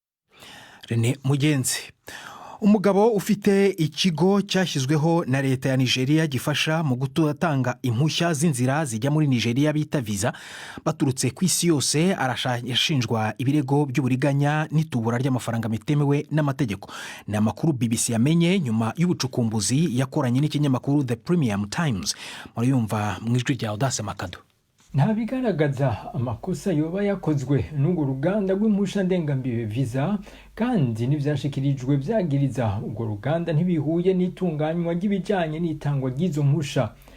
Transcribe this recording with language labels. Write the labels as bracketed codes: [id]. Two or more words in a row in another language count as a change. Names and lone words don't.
[rw] Rene Mugenzi, umugabo ufite ikigo cyashyizweho na leta ya Nigeria gifasha mu gutanga impushya z'inzira zijya muri Nigeria bita visa baturutse ku isi yose, arashinjwa ibirego by'uburiganya n'itubura ry'amafaranga bitemewe n'amategeko. Ni amakuru BBC yamenye nyuma y'ubucukumbuzi yakoranye n'ikinyamakuru The Premium Times. [rn] Murayumva mu ijwi rya Audace Makado. Nta bigaragaza amakosa yoba yakozwe n'urwo ruganda rw'impusha ndengambibe visa, kandi n'ibyashikirijwe byagiriza urwo ruganda ntibihuye n'itunganywa ry'ibijyanye n'itangwa ry'izo mpusha.